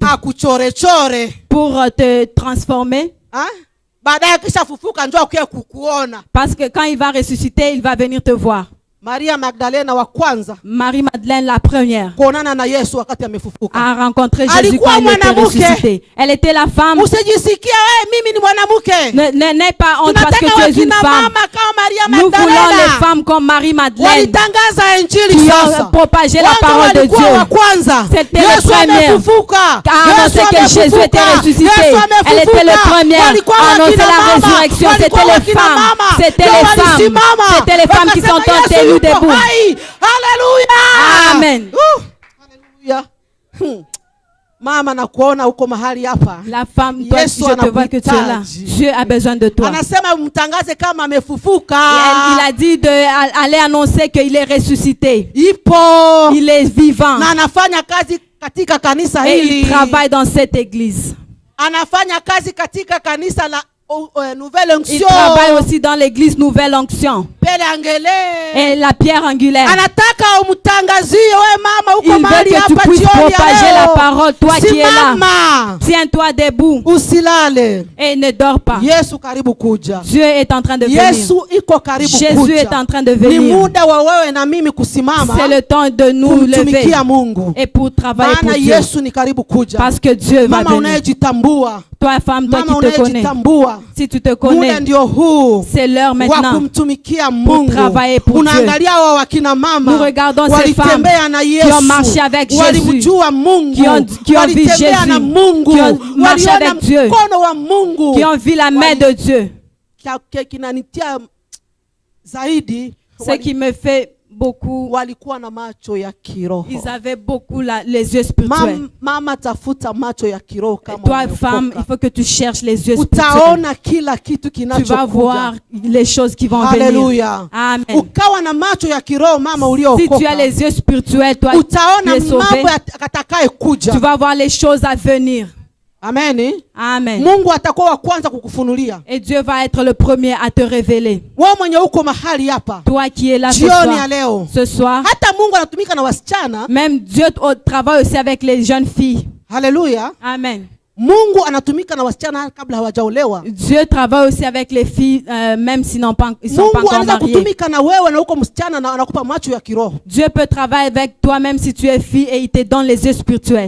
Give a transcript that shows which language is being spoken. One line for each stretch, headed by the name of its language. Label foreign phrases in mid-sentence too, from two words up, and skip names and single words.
Swahili: Akuchorechore?
French: pour te transformer? Ha?
Swahili: Baadaye kisha fufuka njoo kukuona.
French: Parce que quand il va ressusciter, il va venir te voir.
Swahili: Maria Magdalena wa kwanza
French: Marie-Madeleine, la première,
Swahili: kuonana na Yesu wakati amefufuka.
French: a rencontré Jésus
Swahili: Alikuwa
French: quand il était
Swahili: mwanamke.
French: ressuscité. Elle était la femme.
Swahili: Usijisikia mimi ni mwanamke.
French: N'aie pas honte parce que
Swahili: Tunataka
French: tu es une
Swahili: wakina
French: femme.
Swahili: mama kama Maria
French: Nous voulons les
Swahili: Magdalena.
French: femmes comme Marie-Madeleine
Swahili: Walitangaza injili
French: qui
Swahili: sasa.
French: ont propagé la
Swahili: Wao
French: parole de
Swahili: walikuwa wa
French: Dieu.
Swahili: kwanza.
French: C'était les
Swahili: Yesu
French: premières
Swahili: amefufuka.
French: à annoncer que Jésus était ressuscité. Elle était le premier à annoncer la résurrection. C'était les femmes. C'était les femmes. C'était les femmes qui sont tenues debout. Haleluya. Amen. Haleluya.
Swahili: Mama nakuona uko mahali hapa.
French: La femme, toi,
Swahili: Yesu
French: je te vois que tu es là.
Swahili: anakuhitaji.
French: Dieu a besoin de toi.
Swahili: Anasema mtangaze kama amefufuka.
French: Il a dit d'aller annoncer qu'il est ressuscité.
Swahili: Ipo.
French: Il est vivant.
Swahili: Na anafanya kazi katika kanisa
French: Et
Swahili: hili.
French: il travaille dans cette église.
Swahili: Anafanya kazi katika kanisa la Nouvelle
French: Il Onction. travaille aussi dans l'église Nouvelle Onction. Pele angele. Et la pierre angulaire.
Swahili: Anataka umtangazie wewe mama uko
French: Il veut
Swahili: mahali
French: que tu
Swahili: hapa
French: puisses
Swahili: jioni ya
French: propager la
Swahili: leo.
French: parole, toi qui es là.
Swahili: Simama.
French: Tiens-toi debout
Swahili: Usilale.
French: et ne dors pas.
Swahili: Yesu karibu kuja.
French: Dieu est en train de venir.
Swahili: Yesu iko karibu
French: Jésus
Swahili: kuja.
French: est en train de
Swahili: Ni
French: venir.
Swahili: muda wa wewe na mimi kusimama.
French: C'est le temps de nous lever
Swahili: kumtumikia Mungu.
French: et pour travailler pour
Swahili: Maana
French: Dieu.
Swahili: Yesu ni karibu kuja.
French: Parce que Dieu va
Swahili: Mama
French: venir.
Swahili: unayejitambua.
French: Toi, femme, toi
Swahili: Mama
French: qui te connais.
Swahili: unayejitambua.
French: Si tu te
Swahili: Muda
French: connais,
Swahili: ndio huu.
French: c'est l'heure
Swahili: Wa
French: maintenant.
Swahili: kumtumikia Mungu.
French: travailler pour
Swahili: Unaangalia hao wakina mama.
French: Nous regardons ces
Swahili: walitembea na Yesu.
French: qui ont marché avec Jésus.
Swahili: Walimjua Mungu.
French: Qui ont vu
Swahili: Walitembea
French: Jésus.
Swahili: na Mungu.
French: Qui ont marché
Swahili: Waliona
French: avec Dieu.
Swahili: mkono wa Mungu.
French: Qui ont vu la main de Dieu.
Swahili: Kinanitia zaidi.
French: Ce qui me fait beaucoup.
Swahili: Walikuwa na macho ya kiroho.
French: Ils avaient beaucoup les yeux spirituels.
Swahili: Mama tafuta macho ya kiroho kama
French: Toi,
Swahili: umeokoka.
French: femme, il faut que tu cherches les yeux spirituels.
Swahili: Utaona kila kitu
French: Tu vas voir
Swahili: kinachokuja.
French: les choses qui vont venir. Haleluya. Amen.
Swahili: Ukawa na macho ya kiroho mama
French: Si
Swahili: uliokoka.
French: tu as les yeux spirituels, toi, tu
Swahili: Utaona
French: es sauvé.
Swahili: mambo atakaye kuja.
French: Tu vas voir les choses à venir. Amen. Amen.
Swahili: Mungu atakuwa wa kwanza kukufunulia.
French: Et Dieu va être le premier à te révéler.
Swahili: Wewe mwenye uko mahali hapa.
French: Toi qui es là ce
Swahili: Jioni ya
French: soir.
Swahili: leo.
French: Ce soir.
Swahili: Hata Mungu anatumika na wasichana.
French: Même Dieu travaille aussi avec les jeunes filles. Haleluya. Amen.
Swahili: Mungu anatumika na wasichana kabla hawajaolewa.
French: Dieu travaille aussi avec les filles, même s'ils sont pas
Swahili: Mungu
French: encore
Swahili: anaweza
French: mariées.
Swahili: kutumika na wewe na uko msichana na anakupa macho ya kiroho.
French: Dieu peut travailler avec toi même si tu es fille et il te donne les yeux spirituels.